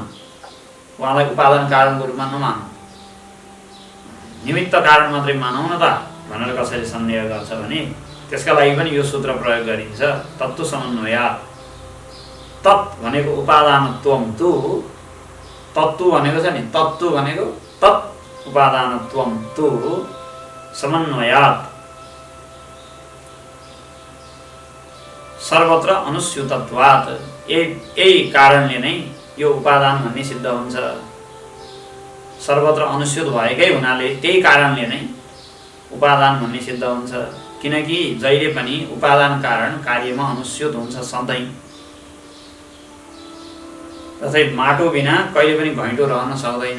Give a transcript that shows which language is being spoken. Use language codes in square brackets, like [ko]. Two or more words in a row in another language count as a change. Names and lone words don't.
[ne] उहाँलाई उपादान कारणको रूपमा नमानौँ, निमित्त कारण मात्रै मानौँ न त भनेर कसैले सन्देह गर्छ भने त्यसका लागि पनि यो सूत्र प्रयोग गरिन्छ, [sa] तत्त्व समन्वयात्। [ne] तत् भनेको [sa] उपादानत्वम तु, [ne] तत्त्व भनेको छ नि, तत्त्व भनेको [sa] तत् उपादानत्वम तु समन्वयात् सर्वत्र अनुस्यूतत्वात्। [ne] यही कारणले नै यो उपादान भन्ने सिद्ध हुन्छ। सर्वत्र अनुस्यूत भएकै हुनाले त्यही कारणले नै उपादान भन्ने सिद्ध हुन्छ। किनकि जहिले पनि उपादान कारण कार्यमा अनुस्यूत हुन्छ सधैँ। जस्तै माटो बिना कहिले पनि घैँटो रहन सक्दैन।